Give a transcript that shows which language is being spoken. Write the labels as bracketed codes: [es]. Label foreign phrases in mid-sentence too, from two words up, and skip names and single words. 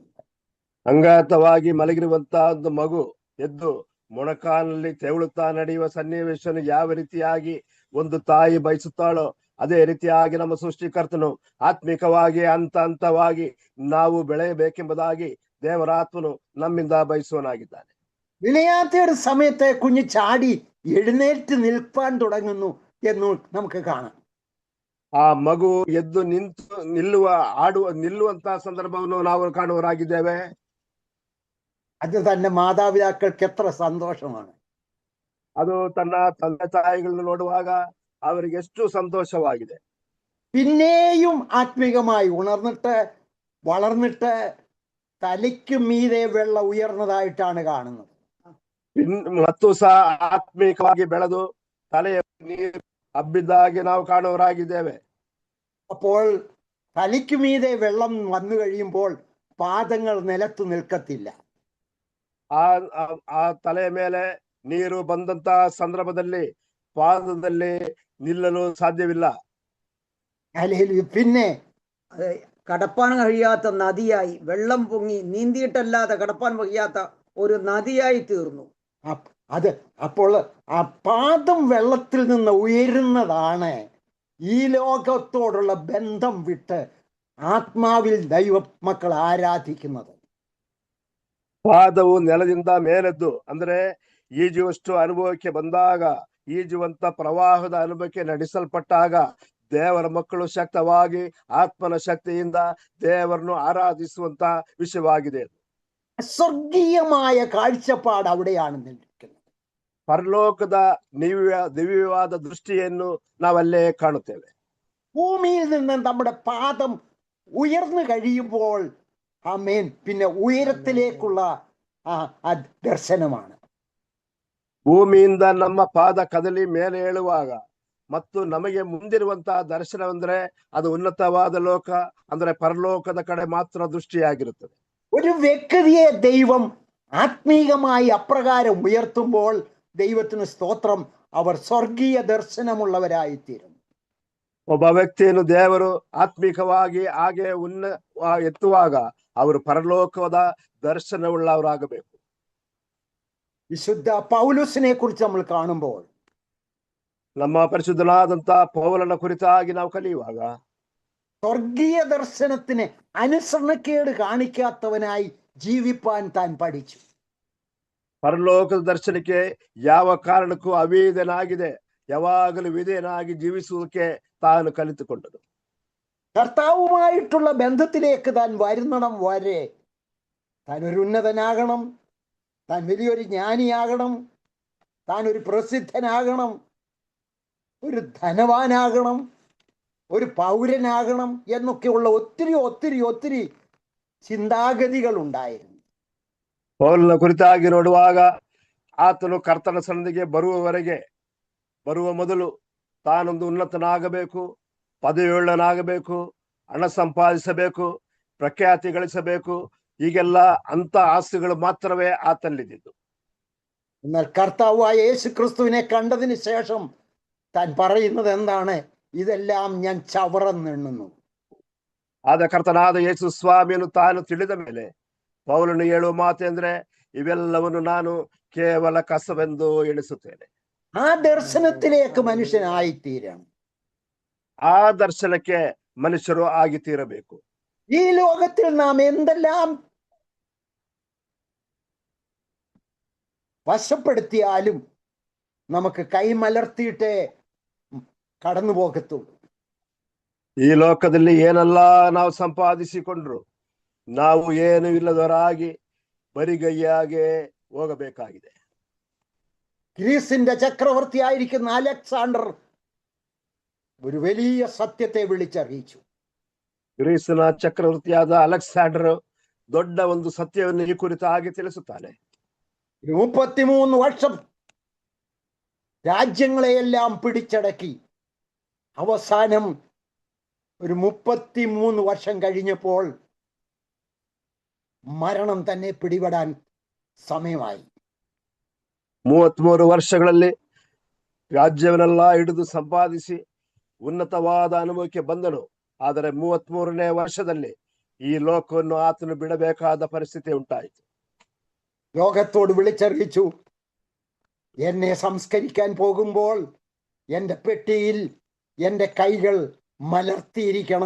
[kn] ಅಂಗಾತವಾಗಿ ಮಲಗಿರುವಂತಹ ಒಂದು ಮಗು ಎದ್ದು ಮೊಣಕಾಲಿನಲ್ಲಿ ತೆವಳುತ್ತಾ ನಡೆಯುವ ಸನ್ನಿವೇಶವನ್ನು ಯಾವ ರೀತಿಯಾಗಿ ಒಂದು ತಾಯಿ ಬಯಸುತ್ತಾಳೋ ಅದೇ ರೀತಿಯಾಗಿ ನಮ್ಮ ಸೃಷ್ಟಿಕರ್ತನು ಆತ್ಮಿಕವಾಗಿ ಹಂತವಾಗಿ ನಾವು ಬೆಳೆಯಬೇಕೆಂಬುದಾಗಿ ದೇವರಾತ್ಮನು ನಮ್ಮಿಂದ ಬಯಸುವನಾಗಿದ್ದಾನೆ. [ml] വിളയാത്തയുടെ സമയത്ത് കുഞ്ഞ് ചാടി എഴുന്നേറ്റ് നിൽപ്പാൻ തുടങ്ങുന്നു എന്ന് നമുക്ക് കാണാം. [kn] ಆ ಮಗು ಎದ್ದು ನಿಲ್ಲುವಂತಹ ಸಂದರ್ಭವನ್ನು ನಾವು ಕಾಣುವರಾಗಿದ್ದೇವೆ. [ml] അത് തന്റെ മാതാപിതാക്കൾക്ക് എത്ര സന്തോഷമാണ്. [kn] ಅದು ತನ್ನ ತಂದೆ ತಾಯಿಗಳನ್ನು ನೋಡುವಾಗ ಅವರಿಗೆ ಎಷ್ಟು ಸಂತೋಷವಾಗಿದೆ. [ml] പിന്നെയും ആത്മീകമായി ഉണർന്നിട്ട് വളർന്നിട്ട് തലയ്ക്ക് മീതെ വെള്ളം ഉയർന്നതായിട്ടാണ് കാണുന്നത്. [kn] ಮತ್ತು ಸಹ ಆತ್ಮೀಕವಾಗಿ ಬೆಳೆದು ತಲೆಯ ನೀರು ಹಬ್ಬಿದ್ದಾಗಿ ನಾವು ಕಾಣುವರಾಗಿದ್ದೇವೆ. [ml] അപ്പോൾ തലയ്ക്ക് മീതെ വെള്ളം വന്നു കഴിയുമ്പോൾ പാദങ്ങൾ നിലത്ത് നിൽക്കത്തില്ല. [kn] ಆ ತಲೆಯ ಮೇಲೆ ನೀರು ಬಂದಂತಹ ಸಂದರ್ಭದಲ್ಲಿ ಪಾದದಲ್ಲಿ ನಿಲ್ಲಲು ಸಾಧ್ಯವಿಲ್ಲ. [ml] പിന്നെ കടപ്പാൻ കഴിയാത്ത നദിയായി വെള്ളം പൊങ്ങി നീന്തിയിട്ടല്ലാതെ കടപ്പാൻ കഴിയാത്ത ഒരു നദിയായി തീർന്നു. അപ്പോൾ ആ പാദം വെള്ളത്തിൽ നിന്ന് ഉയരുന്നതാണ് ഈ ലോകത്തോടുള്ള ബന്ധം വിട്ട് ആത്മാവിൽ ദൈവ മക്കൾ ആരാധിക്കുന്നത്. [kn] ಪಾದವು ನೆಲದಿಂದ ಮೇಲೆದ್ದು ಅಂದ್ರೆ ಈಜುವಷ್ಟು ಅನುಭವಕ್ಕೆ ಬಂದಾಗ, ಈಜುವಂತ ಪ್ರವಾಹದ ಅನುಭವಕ್ಕೆ ನಡೆಸಲ್ಪಟ್ಟಾಗ ದೇವರ ಮಕ್ಕಳು ಶಕ್ತವಾಗಿ ಆತ್ಮನ ಶಕ್ತಿಯಿಂದ ದೇವರನ್ನು ಆರಾಧಿಸುವಂತ ವಿಷಯವಾಗಿದೆ. [ml] സ്വർഗീയമായ കാഴ്ചപ്പാട് അവിടെയാണ് നിൽക്കുന്നത്. [kn] ಪರಲೋಕದ ದಿವ್ಯವಾದ ದೃಷ್ಟಿಯನ್ನು ನಾವಲ್ಲೇ ಕಾಣುತ್ತೇವೆ. [ml] ഭൂമിയിൽ നിന്ന് നമ്മുടെ പാദം ഉയർന്നു കഴിയുമ്പോൾ ആമേൻ, പിന്നെ ഉയരത്തിലേക്കുള്ള ആ ദർശനമാണ്. [kn] ಭೂಮಿಯಿಂದ ನಮ್ಮ ಪಾದ ಕದಲಿ ಮೇಲೆ ಏಳುವಾಗ ಮತ್ತು ನಮಗೆ ಮುಂದಿರುವಂತಹ ದರ್ಶನವೆಂದ್ರೆ ಅದು ಉನ್ನತವಾದ ಲೋಕ, ಅಂದ್ರೆ ಪರಲೋಕದ ಕಡೆ ಮಾತ್ರ ದೃಷ್ಟಿಯಾಗಿರುತ್ತದೆ. [ml] ഒരു വ്യക്തിയെ ദൈവം ആത്മീകമായി അപ്രകാരം ഉയർത്തുമ്പോൾ ദൈവത്തിന് സ്തോത്രം, അവർ സ്വർഗീയ ദർശനമുള്ളവരായിത്തീരും. [kn] ಒಬ್ಬ ವ್ಯಕ್ತಿಯನ್ನು ದೇವರು ಆತ್ಮಿಕವಾಗಿ ಹಾಗೆ ಎತ್ತುವಾಗ ಅವರು ಪರಲೋಕದ ದರ್ಶನವುಳ್ಳವರಾಗಬೇಕು. [ml] വിശുദ്ധ പൗലോസിനെ കുറിച്ച് നമ്മൾ കാണുമ്പോൾ, [kn] ನಮ್ಮ ಪರಿಶುದ್ಧನಾದಂತ ಪೌಲನ ಕುರಿತಾಗಿ ನಾವು ಕಲಿಯುವಾಗ [ml] സ്വർഗീയ ദർശനത്തിന് അനുസരണക്കേട് കാണിക്കാത്തവനായി ജീവിപ്പാൻ താൻ പഠിച്ചു. [kn] ಪರಲೋಕದ ದರ್ಶನಕ್ಕೆ ಯಾವ ಕಾರಣಕ್ಕೂ ಅವಿಧೇಯನಾಗಿದೆ, ಯಾವಾಗಲೂ ವಿಧೇಯನಾಗಿ ಜೀವಿಸುವುದಕ್ಕೆ ತಾನು ಕಲಿತುಕೊಂಡನು. [ml] കർത്താവുമായിട്ടുള്ള ബന്ധത്തിലേക്ക് താൻ വരുന്നിടം വരെ താൻ ഒരു ഉന്നതനാകണം, താൻ വലിയൊരു ജ്ഞാനിയാകണം, താൻ ഒരു പ്രസിദ്ധനാകണം, ഒരു ധനവാനാകണം, ഒരു പൗരനാകണം എന്നൊക്കെയുള്ള ഒത്തിരി ഒത്തിരി ഒത്തിരി ചിന്താഗതികൾ ഉണ്ടായിരുന്നു. [kn] ಪೌಲನ ಕುರಿತಾಗಿ ನೋಡುವಾಗ ಆತನು ಕರ್ತನ ಸನ್ನಿಧಿಗೆ ಬರುವ ಮೊದಲು ತಾನೊಂದು ಉನ್ನತನಾಗಬೇಕು, ಪದವಿಯುಳ್ಳನಾಗಬೇಕು, ಹಣ ಸಂಪಾದಿಸಬೇಕು, ಪ್ರಖ್ಯಾತಿ ಗಳಿಸಬೇಕು, ಹೀಗೆಲ್ಲ ಅಂತ ಆಸ್ತಿಗಳು ಮಾತ್ರವೇ ಆತನಲ್ಲಿದ್ದು. [ml] എന്നാൽ കർത്താവായ യേശു ക്രിസ്തുവിനെ കണ്ടതിന് ശേഷം താൻ പറയുന്നത് എന്താണ്? ഇതെല്ലാം ഞാൻ ചവറെന്നെണ്ണുന്നു. [kn] ಆದ ಕರ್ತನಾದ ಯೇಸು ಸ್ವಾಮಿಯನ್ನು ತಾನು ತಿಳಿದ ಮೇಲೆ ಪೌಲನು ಹೇಳುವ ಮಾತೆಂದ್ರೆ, ಇವೆಲ್ಲವನ್ನು ನಾನು ಕೇವಲ ಕಸವೆಂದು ಎಣಿಸುತ್ತೇನೆ. [ml] ആ ദർശനത്തിലേക്ക് മനുഷ്യനായിത്തീരണം. [kn] ಆ ದರ್ಶನಕ್ಕೆ ಮನುಷ್ಯರು ಆಗಿ ತೀರಬೇಕು. [ml] ഈ ലോകത്തിൽ നാം എന്തെല്ലാം വശപ്പെടുത്തിയാലും നമുക്ക് കൈമലർത്തിയിട്ടേ കടന്നു പോകത്തുള്ളൂ. [kn] ಈ ಲೋಕದಲ್ಲಿ ಏನೆಲ್ಲ ನಾವು ಸಂಪಾದಿಸಿಕೊಂಡ್ರು ನಾವು ಏನು ಇಲ್ಲದವರಾಗಿ ಬರಿಗೈಯಾಗೆ ಹೋಗಬೇಕಾಗಿದೆ. [ml] ഗ്രീസിന്റെ ചക്രവർത്തിയായിരിക്കുന്ന അലക്സാണ്ടർ ഒരു വലിയ സത്യത്തെ വിളിച്ചറിയിച്ചു. [kn] ಗ್ರೀಸಿನ ಚಕ್ರವರ್ತಿಯಾದ ಅಲೆಕ್ಸಾಂಡರ್ ದೊಡ್ಡ ಒಂದು ಸತ್ಯವನ್ನು ಈ ಕುರಿತಾಗಿ ತಿಳಿಸುತ್ತಾನೆ. [ml] 33 വർഷം രാജ്യങ്ങളെയെല്ലാം പിടിച്ചടക്കി അവസാനം ഒരു 33 വർഷം കഴിഞ്ഞപ്പോൾ മരണം തന്നെ പിടിപെടാൻ സമയമായി. [kn] 33 ವರ್ಷಗಳಲ್ಲಿ ರಾಜ್ಯವನ್ನೆಲ್ಲ ಹಿಡಿದು ಸಂಪಾದಿಸಿ ಉನ್ನತವಾದ ಅನುಭವಕ್ಕೆ ಬಂದನು. ಆದರೆ 33ನೇ ವರ್ಷದಲ್ಲಿ ഈ ലോകವನ್ನು ആತನು ಬಿಡಬೇಕಾದ ಪರಿಸ್ಥಿತಿ ಉಂಟಾಯಿತು. [ml] ലോകത്തോട് വിളിച്ചറിയിച്ചു, എന്നെ സംസ്കരിക്കാൻ പോകുമ്പോൾ എൻ്റെ പെട്ടിയിൽ എൻ്റെ കൈകൾ മലർത്തിയിരിക്കണം.